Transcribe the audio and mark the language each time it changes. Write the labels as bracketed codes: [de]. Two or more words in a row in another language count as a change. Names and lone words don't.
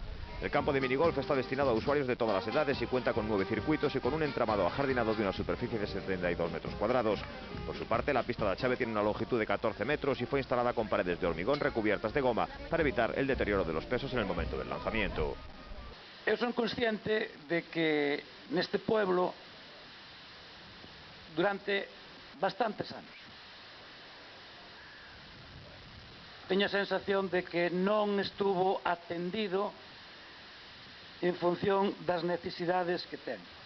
[es] El campo de minigolf está destinado a usuarios de todas las edades y cuenta con 9 circuitos y con un entramado ajardinado de una superficie de 72 metros cuadrados. Por su parte, la pista de achave tiene una longitud de 14 metros y fue instalada con paredes de hormigón recubiertas de goma para evitar el deterioro de los pesos en el momento del lanzamiento. [gl] Eu son consciente de que neste pueblo, durante bastantes anos, teño a sensación de que non estuvo atendido en función das necesidades que ten.